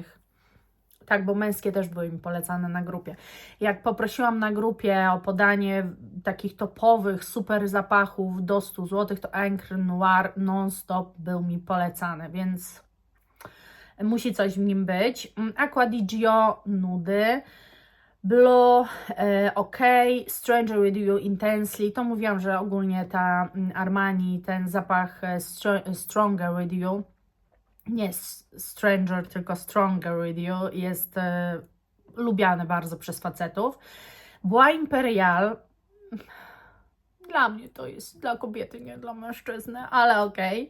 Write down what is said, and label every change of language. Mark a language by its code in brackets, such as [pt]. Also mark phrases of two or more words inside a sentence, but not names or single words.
[pl] Tak, bo męskie też były mi polecane na grupie. Jak poprosiłam na grupie o podanie takich topowych, super zapachów do 100 zł, to Encre Noir non-stop był mi polecany, więc musi coś w nim być. Acqua di Gio nudy. Blue, OK, Stranger With You Intensely, to mówiłam, że ogólnie ta Armani, ten zapach Stronger With You, nie Stranger, tylko Stronger With You, jest lubiany bardzo przez facetów. Bois Imperial, dla mnie to jest dla kobiety, nie dla mężczyzny, ale okej.